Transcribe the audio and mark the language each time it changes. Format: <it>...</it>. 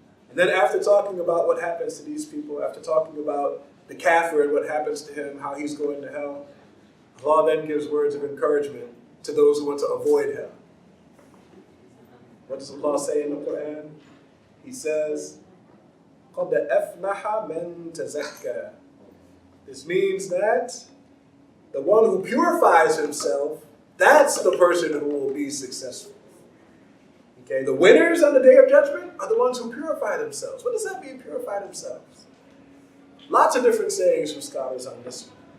<en>And then after talking about what happens to these people, after talking about the kafir and what happens to him, how he's going to hell, Allah then gives words of encouragement to those who want to avoid hell. What does Allah say in the Quran? He says,</en> <ar>قَدْ أَفْلَحَ مَنْ تَزَكَّى.</ar> <en>This means that the one who purifies himself, that's the person who will be successful. Okay, the winners on the Day of Judgment are the ones who purify themselves. What does that mean, purify themselves? Lots of different sayings from scholars on this one.</en>